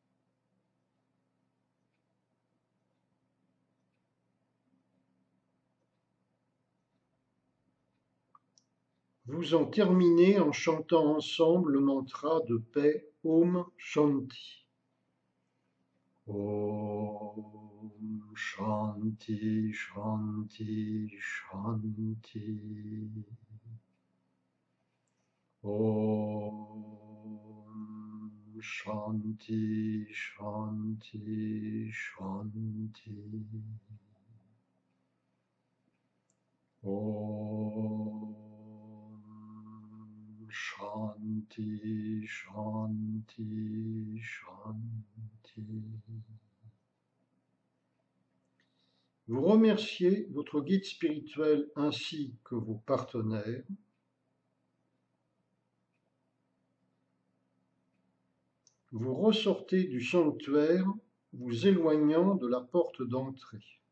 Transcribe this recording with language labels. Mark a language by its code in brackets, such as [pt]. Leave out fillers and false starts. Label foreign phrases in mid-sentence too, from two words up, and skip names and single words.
[fr] Vous en terminez en chantant ensemble le mantra de paix [sa] Om Shanti. Om Shanti, Shanti, Shanti. Om Shanti, Shanti, Shanti. Om Shanti, Shanti, Shanti. [fr] Vous remerciez votre guide spirituel ainsi que vos partenaires. Vous ressortez du sanctuaire, vous éloignant de la porte d'entrée.